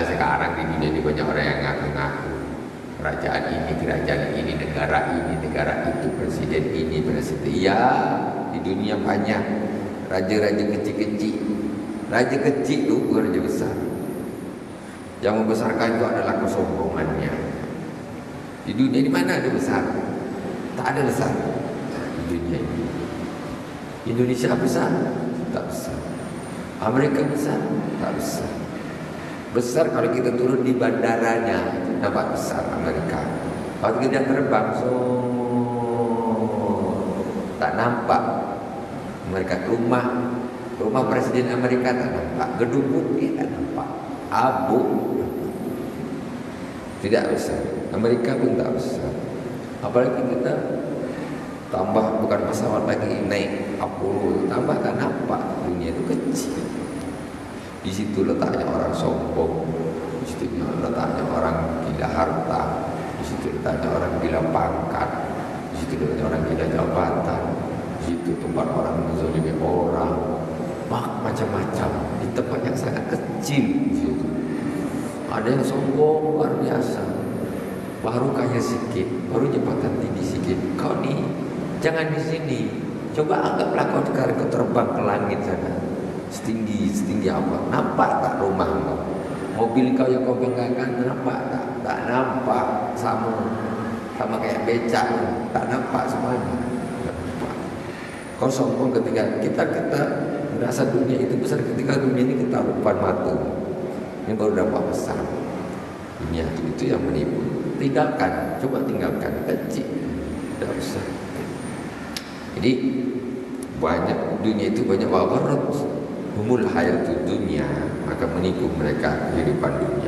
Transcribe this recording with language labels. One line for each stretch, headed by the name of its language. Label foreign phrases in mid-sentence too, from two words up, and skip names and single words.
Indonesian: Sekarang di dunia ini banyak orang yang ngaku-ngaku kerajaan ini, negara itu, presiden ini, presiden. Ya, di dunia banyak raja-raja kecil-kecil. Raja kecil itu bukan raja besar. Yang membesarkan itu adalah kesombongannya. Di dunia ini mana ada besar? Tak ada besar di dunia ini. Indonesia besar? Tak besar. Amerika besar? Tak besar. Besar kalau kita turun di bandaranya, nampak besar Amerika. Kalau kita terbang, tak nampak Mereka rumah presiden Amerika tak nampak, gedung putih tak nampak, abu tidak besar. Amerika pun tak besar. Apalagi kita tambah bukan pesawat lagi, naik Apollo, tambah tak nampak, dunia itu kecil. Di situ letaknya orang sombong, di situ letaknya orang gila harta, di situ letaknya orang gila pangkat, di situ letaknya orang gila jabatan, di situ tempat orang menzalimi orang, macam-macam di tempat yang sangat kecil. Di situ ada yang sombong luar biasa, baru kaya sedikit, baru jabatan tinggi sedikit. Kau nih jangan di sini, coba anggaplah kau sekarang kau terbang ke langit sana, setinggi apa? Nampak tak rumah kau? Mobil kau yang kau banggakan nampak tak? Tak nampak, sama kayak becak, tak nampak semuanya. Tak nampak. Kau sombong ketika kita merasa dunia itu besar, ketika dunia ini kita depan mata. Ini baru dapat besar. Dunia itu yang menipu. Tinggalkan, coba tinggalkan, kecil, tidak besar. Jadi banyak dunia itu banyak
Arabic: وَغَرَّتْهُمُ الْحَيَاةُ الدُّنْيَا,
Indonesian: maka menipu mereka kehidupan dunia.